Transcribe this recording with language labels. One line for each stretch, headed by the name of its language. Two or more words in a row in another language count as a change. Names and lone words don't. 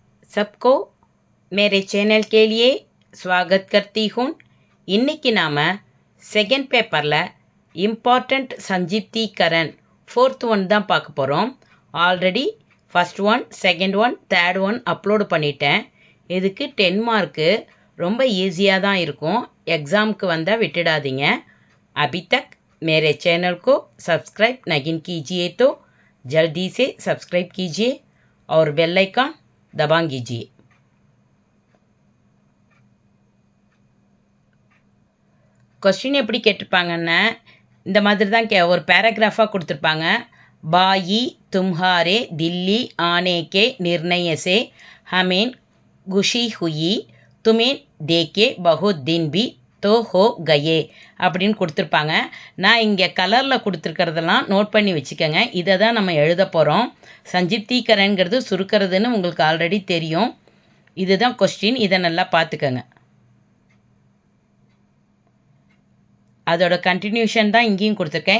Hindi: सबको मेरे चैनल के लिए स्वागत करती हूँ.
Tamil: இன்னைக்கு நாம
English: second paperil important
Tamil: சஞ்சிப்தீகரன்
English: fourth one
Tamil: தான் பார்க்க போகிறோம்.
English: already first one, second one, third one upload
Tamil: பண்ணிட்டேன். இதுக்கு 10 மார்க்கு ரொம்ப ஈஸியாக தான் இருக்கும். एग्ज़ाम வந்தால் விட்டுடாதீங்க.
Hindi: अभी तक मेरे चैनल को सब्सक्राइब नहीं कीजिए तो जल्दी से सब्सक्राइब कीजिए और
English: bell icon
Hindi: दबा कीजिए.
Tamil: क्वेश्चन எப்படி கேட்டிருப்பாங்கன்னா இந்த மாதிரி தான் ஒரு பேராகிராஃபாக கொடுத்துருப்பாங்க.
Hindi: बाई तुम्हारे दिल्ली आने के निर्णय से हमें खुशी हुई, तुम्हें देखे बहुत दिन भी तो हो गए
Tamil: அப்படின்னு கொடுத்துருப்பாங்க. நான் இங்கே கலரில் கொடுத்துருக்கிறதெல்லாம் நோட் பண்ணி வச்சுக்கோங்க. இதை தான் நம்ம எழுத போகிறோம். சஞ்சிப்தீகரன்கிறது சுருக்கிறதுன்னு உங்களுக்கு ஆல்ரெடி தெரியும். இதுதான் கொஸ்டின். இதை நல்லா பார்த்துக்கோங்க. அதோட கண்டினியூஷன் தான் இங்கேயும் கொடுத்துருக்கேன்.